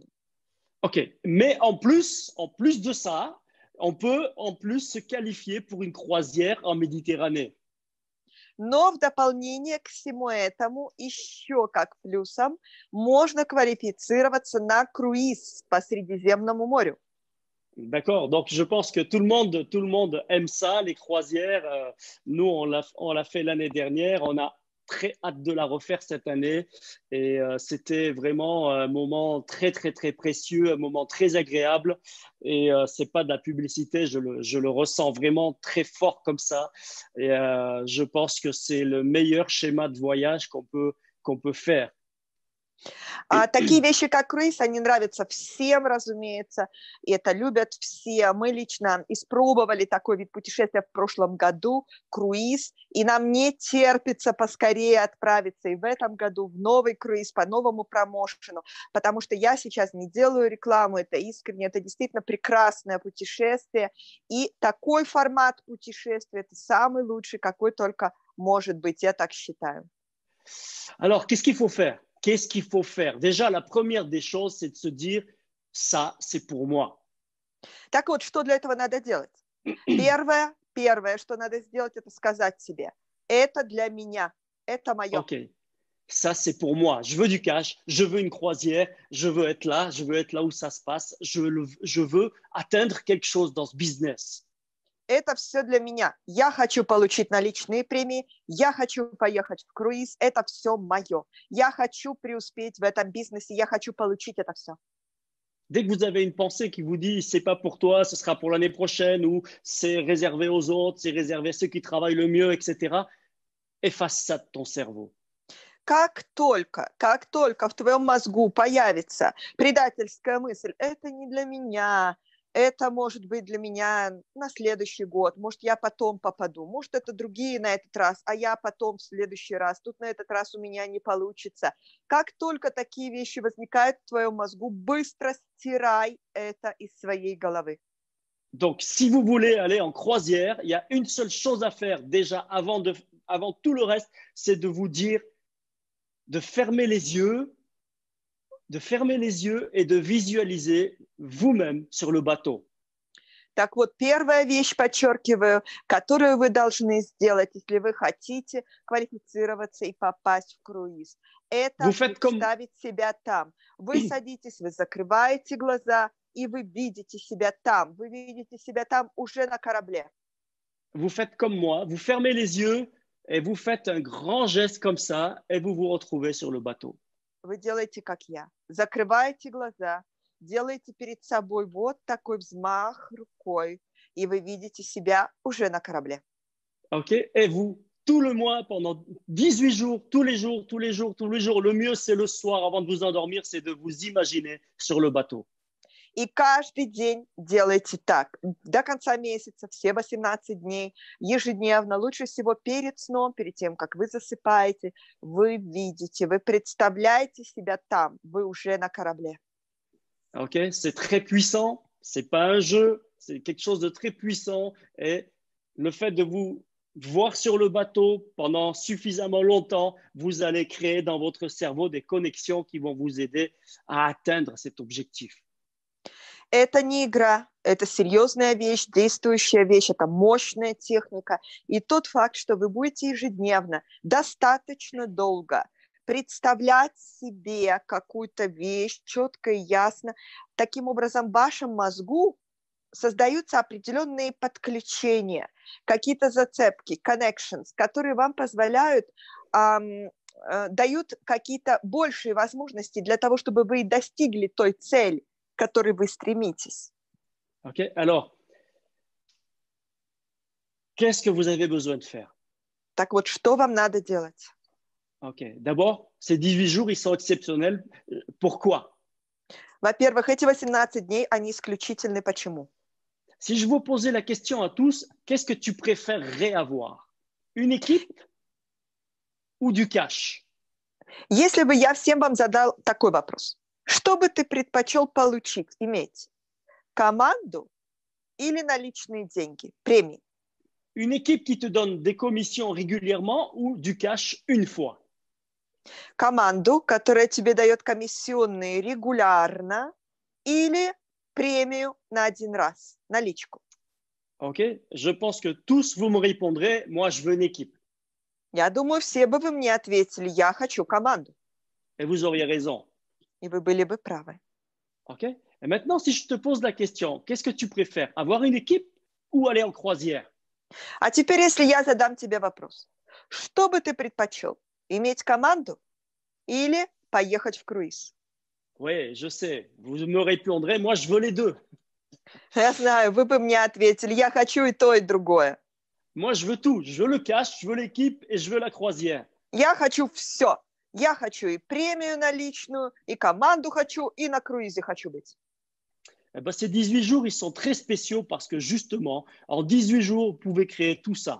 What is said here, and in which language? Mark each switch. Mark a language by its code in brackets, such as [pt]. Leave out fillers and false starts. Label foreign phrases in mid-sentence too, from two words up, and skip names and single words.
[fr] Ok, mais en plus de ça, on peut en plus se qualifier pour une croisière en Méditerranée. [ru] Но в дополнение к всему этому, еще как плюсом, можно квалифицироваться на круиз по Средиземному морю. [fr] D'accord, donc je pense que tout le monde aime ça, les croisières. Nous, on l'a fait l'année dernière, on a très hâte de la refaire cette année et c'était vraiment un moment très, très, très précieux, un moment très agréable et c'est pas de la publicité, je le ressens vraiment très fort comme ça et je pense que c'est le meilleur schéma de voyage qu'on peut faire. [ru] Такие вещи, как круиз, они нравятся всем, разумеется, и это любят все. Мы лично испробовали такой вид путешествия в прошлом году, круиз, и нам не терпится поскорее отправиться и в этом году в новый круиз по новому промоушену, потому что я сейчас не делаю рекламу, это искренне, это действительно прекрасное путешествие, и такой формат путешествия – это самый лучший, какой только может быть, я так считаю. [fr] Alors, qu'est-ce qu'il faut faire? Qu'est-ce qu'il faut faire? Déjà, la première des choses, c'est de se dire, ça, c'est pour moi. [ru] Так вот, что для этого надо делать? Первое, что надо сделать, это сказать себе, это для меня, это мое. [fr] Ok, ça, c'est pour moi. Je veux du cash, je veux une croisière, je veux être là où ça se passe, je veux atteindre quelque chose dans ce business. [ru] Это все для меня. Я хочу получить наличные премии, я хочу поехать в круиз, это все мое. Я хочу преуспеть в этом бизнесе, я хочу получить это все. Dès que vous avez une pensée qui vous dit c'est pas pour toi, ce sera pour l'année prochaine ou c'est réservé aux autres, c'est réservé à ceux qui travaillent le mieux, etc., efface ça de ton cerveau. Как только в твоем мозгу появится предательская мысль, это не для меня, это может быть для меня на следующий год, может, я потом попаду, может, это другие на этот раз, а я потом в следующий раз, тут на этот раз у меня не получится. Как только такие вещи возникают в твоем мозгу, быстро стирай это из своей головы. [fr] Donc, si vous voulez aller en croisière, il y a une seule chose à faire déjà avant tout le reste, c'est de vous dire, de fermer les yeux de fermer les yeux et de visualiser vous-même sur le bateau. [ru] Так вот, первая вещь, подчеркиваю, которую вы должны сделать, если вы хотите квалифицироваться и попасть в круиз, это представить себя там. Вы садитесь, вы закрываете глаза, и вы видите себя там. Вы видите себя там уже на корабле. [fr] Vous faites comme moi, vous fermez les yeux et vous faites un grand geste comme ça et vous vous retrouvez sur le bateau. [ru] Вы делаете, как я. Закрываете глаза, делаете перед собой вот такой взмах рукой, и вы видите себя уже на корабле. [fr] OK? Et vous, tout le mois, pendant 18 jours, tous les jours, tous les jours, tous les jours, le mieux, c'est le soir, avant de vous endormir, c'est de vous imaginer sur le bateau. [ru] И каждый день делайте так. До конца месяца, все 18 дней, ежедневно, лучше всего перед сном, перед тем, как вы засыпаете, вы видите, вы представляете себя там, вы уже на корабле. [fr] OK? C'est très puissant, c'est pas un jeu, c'est quelque chose de très puissant. Et le fait de vous voir sur le bateau pendant suffisamment longtemps, vous allez créer dans votre cerveau des connexions qui vont vous aider à atteindre cet objectif. [ru] Это не игра, это серьезная вещь, действующая вещь, это мощная техника. И тот факт, что вы будете ежедневно, достаточно долго представлять себе какую-то вещь четко и ясно, таким образом в вашем мозгу создаются определенные подключения, какие-то зацепки, connections, которые вам позволяют, дают какие-то большие возможности для того, чтобы вы достигли той цели, к которой вы стремитесь. [fr] OK, alors, qu'est-ce que vous avez besoin de faire? [ru] Так вот, что вам надо делать? [fr] OK, d'abord, ces 18 jours, ils sont exceptionnels. Pourquoi? [ru] Во-первых, эти 18 дней, они исключительны. Почему? [fr] Si je vous posais la question à tous, qu'est-ce que tu préférerais avoir? Une équipe ou du cash? [ru] Если бы я всем вам задал такой вопрос. Что бы ты предпочел получить, иметь? Команду или наличные деньги, премии? [fr] Une équipe qui te donne des commissions régulièrement ou du cash une fois? [ru] Команду, которая тебе дает комиссионные регулярно, или премию на один раз, наличку. [fr] OK, je pense que tous vous me répondrez, moi je veux une équipe. [ru] Я думаю, все бы вы мне ответили, я хочу команду. [fr] Et vous auriez raison. [ru] И вы были бы правы. [fr] OK, et maintenant si je te pose la question, qu'est-ce que tu préfères, avoir une équipe ou aller en croisière? [ru] А теперь, если я задам тебе вопрос, что бы ты предпочел, иметь команду или поехать в круиз? [fr] Oui, je sais, vous me répondrez, moi je veux les deux. [ru] Я знаю, вы бы мне ответили, я хочу и то, и другое. [fr] Moi je veux tout, je veux le cash, je veux l'équipe et je veux la croisière. [ru] Я хочу все. Я хочу и премию наличную, и команду хочу, и на круизе хочу быть. [fr] Eh ben, ces 18 jours, ils sont très spéciaux parce que justement, en 18 jours, vous pouvez créer tout ça.